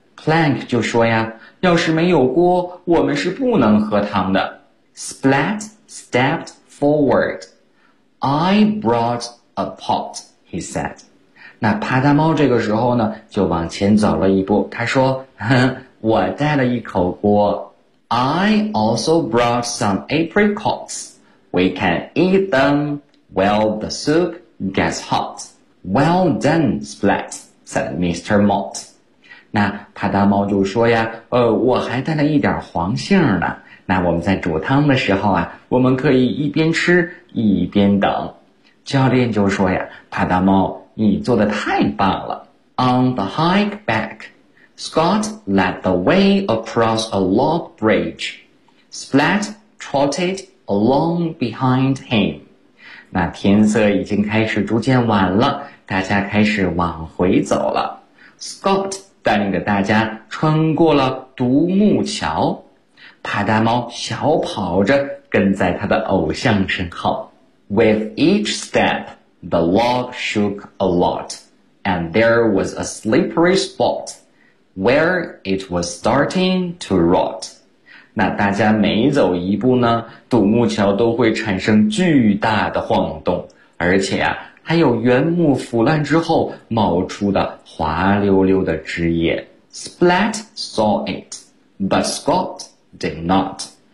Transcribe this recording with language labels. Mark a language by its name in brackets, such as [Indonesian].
[Chinese] Plank 就说呀，要是没有锅，我们是不能喝汤的。 [English] Splat stepped forward. I brought a pot, he said. 那帕大猫这个时候呢，就往前走了一步，他说，我带了一口锅。 I also brought some apricots. We can eat them while the soup gets hot. Well done, Splat, said Mr. Mott. [Chinese] 那帕大猫就说呀，我还带了一点黄杏呢。那我们在煮汤的时候啊，我们可以一边吃一边等。教练就说呀，帕大猫，你做得太棒了。 [English] On the hike back,Scott led the way across a log bridge. Splat trotted along behind him. [Chinese] 那天色已经开始逐渐晚了，大家开始往回走了。 Scott 带领着大家穿过了独木桥。帕大猫小跑着跟在他的偶像身后。 [English] With each step, the log shook a lot, and there was a slippery spot. Where it was starting to rot. [Chinese] 那大家每走一步呢，独木桥都会产生巨大的晃动，而且啊，还有原木腐烂之后冒出的滑溜溜的枝叶。 [English] Splat saw it, but Scott did not.